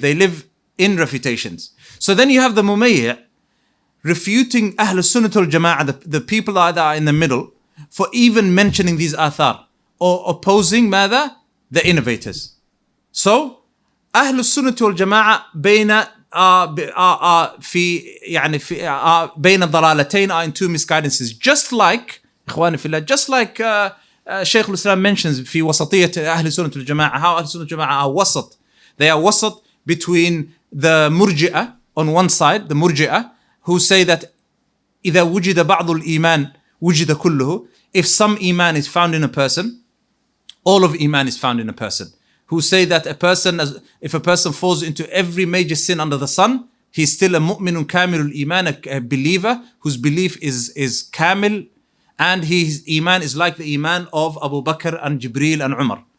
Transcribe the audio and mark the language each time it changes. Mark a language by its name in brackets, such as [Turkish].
[English] They live in refutations. So then you have the mumayyi' refuting Ahlul Sunnah wal Jama'ah, the people that are in the middle, for even mentioning these athar, or opposing ماذا? The innovators. So Ahlul Sunnah wal Jama'ah [Arabic] بين بين الضلالتين, [English] are in two misguidances. Just like [Arabic] إخواني في الله, [English] just like Shaykh al-Islam mentions [Arabic] في وسطية أهل السنة والجماعة, [English] how [Arabic] أهل السنة والجماعة [English] are wasat. They are wasat between the murji'ah on one side, the murji'ah, who say that [Arabic] إذا وجد بعض الإيمان وجد كله. [English] If some iman is found in a person, all of iman is found in a person. Who say that if a person falls into every major sin under the sun, he's still a mu'minun kamilul iman, a believer whose belief is kamil, and his iman is like the iman of Abu Bakr and Jibreel and Umar.